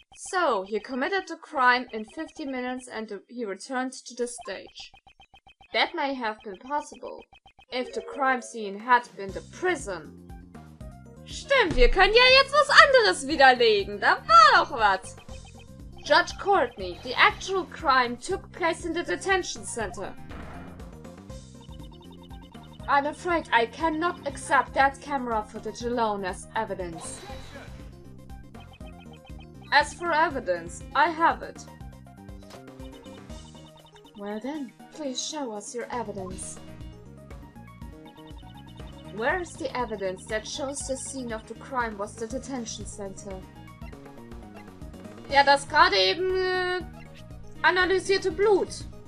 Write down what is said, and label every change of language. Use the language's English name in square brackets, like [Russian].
[English] So, he committed the crime in 50 minutes and he returned to the stage. That may have been possible, if the crime scene had been the prison. [German] Stimmt, wir können ja jetzt was anderes widerlegen, da war doch was. [English] Judge Courtney, the actual crime took place in the detention center. I'm afraid I cannot accept that camera footage alone as evidence. As for evidence, I have it. Well then, please show us your evidence. Where is the evidence that shows the scene of the crime was the detention center? [German] Ja, das gerade eben analysierte Blut.